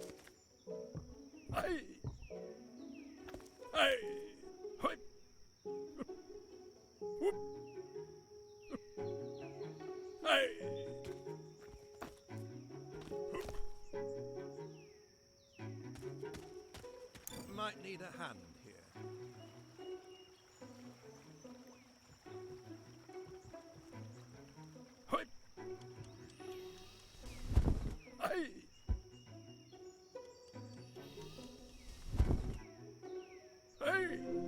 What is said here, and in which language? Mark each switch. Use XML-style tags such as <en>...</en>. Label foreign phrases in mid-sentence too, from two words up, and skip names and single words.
<en>Aye! Aye! Hoi! Whoop! Aye! Might need a hand here. Hoi! Aye! Aye!</en>